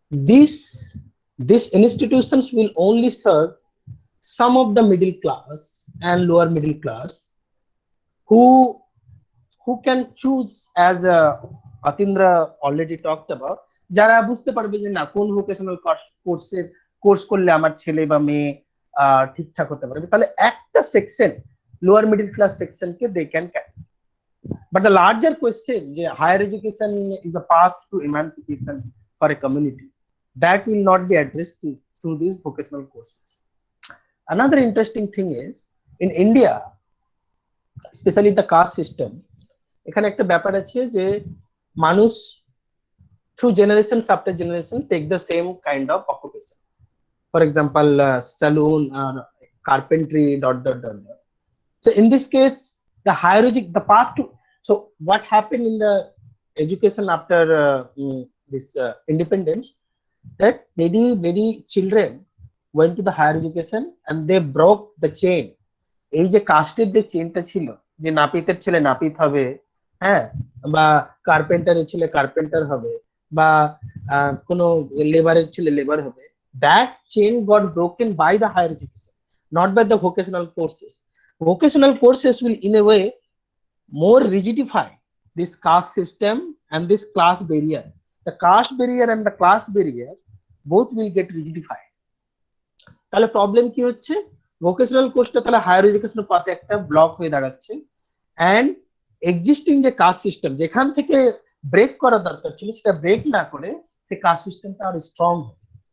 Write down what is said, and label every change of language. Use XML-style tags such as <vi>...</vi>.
<en>These institutions will only serve some of the middle class and lower middle class who can choose, as Atindra already talked about,</en> <bn>যারা বুঝতে পারবে যে না কোন vocational course করলে আমার ছেলে বা মেয়ে ঠিকঠাক হতে পারবে, তাহলে একটা section lower middle class সেকশনকে</bn> <en>They can carry. But the larger question যে higher education is a path to emancipation for a community, that will not be addressed through these vocational courses. Another interesting thing is, in India, especially the caste system,</en> <bn>এখানে একটা ব্যাপার আছে যে মানুষ</bn> <en>through generations after generation take the same kind of occupation. For example, saloon or carpentry ... So in this case, the higher the path to, so what happened in the education after this independence, that many children went to the higher education and they broke the chain.</en> <bn>এই যে কাস্টের যে চেইনটা ছিল, যে নাপিতের ছেলে নাপিত হবে, হ্যাঁ, বা কার্পেন্টারের ছেলে কার্পেন্টার হবে, বা কোনো লেবারের ছেলে লেবার হবে,</bn> <en>that chain got broken by the higher education, not by the vocational courses. Vocational courses will in a way more rigidify this caste system and this class barrier. The caste barrier and the class barrier both will get rigidified.</en> <bn>তাহলে problem কি হচ্ছে, vocational কোর্সটা তাহলে higher এডুকেশনের পাতে একটা block হয়ে দাঁড়াচ্ছে, এন্ড এক্সিস্টিং যে কাস্ট সিস্টেম যেখান থেকে ব্রেক করা দরকার ছিল সেটা ব্রেক না করে সে কাস্ট সিস্টেমটা আরো স্ট্রং হবে।</bn>